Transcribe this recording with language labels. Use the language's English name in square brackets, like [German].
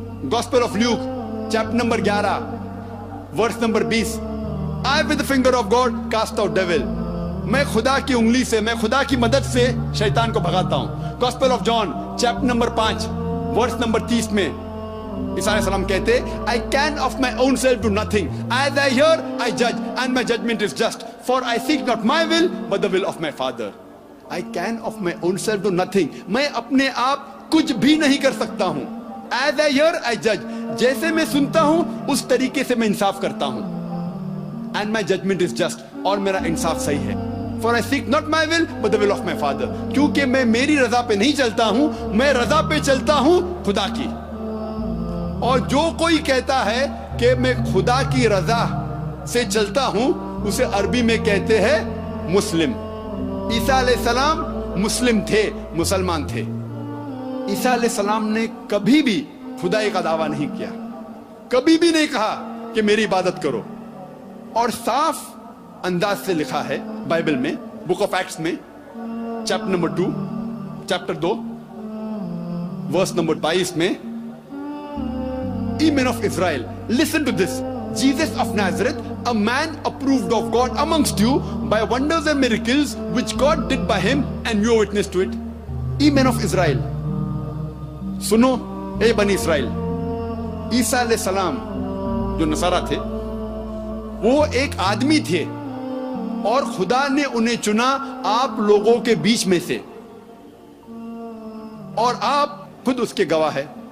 [Hindi] Gospel of Luke chapter number 11 verse number 20, [English] I with the finger of God cast out devil, [Hindi] मैं खुदा की उंगली से, मैं खुदा की मदद से शैतान को भगाता हूं। Gospel of John chapter number 5 verse number 30 में ईसा अलैहि सलाम कहते, [English] I can of my own self do nothing. As I hear, I judge, and my judgment is just. For I seek not my will, but the will of my Father. I can of my own self do nothing. [Hindi] मैं अपने आप कुछ भी नहीं कर सकता हूँ। [English] As I hear, I judge. [Hindi] जैसे मैं सुनता हूँ, उस तरीके से मैं इंसाफ करता हूँ। [English] And my judgment is just. [Hindi] और मेरा इंसाफ सही है। [English] For I seek not my will, but the will of my Father. [Hindi] क्योंकि मैं मेरी रजा पे नहीं चलता हूँ, मैं रजा पे चलता हूँ खुदा की। और जो कोई कहता है कि मैं खुदा की रजा से चलता हूं, उसे अरबी में कहते हैं मुस्लिम। ईसा अलैहिस्सलाम मुस्लिम थे, मुसलमान थे। ईसा अलैहिस्सलाम ने कभी भी खुदाई का दावा नहीं किया, कभी भी नहीं कहा कि मेरी इबादत करो। और साफ अंदाज से लिखा है बाइबल में, बुक ऑफ एक्ट्स में chapter number 2 chapter 2 verse number 22 में, [English] Ye men of Israel, listen to this. Jesus of Nazareth, a man approved of God amongst you by wonders and miracles which God did by him, and you are witness to it. Ye men of Israel, [Hindi] सुनो ए बनी Israel. ईसा अलैहि सलाम जो नसारा थे, वो एक आदमी थे और खुदा ने उन्हें चुना आप लोगों के बीच में से, और आप खुद उसके गवाह है।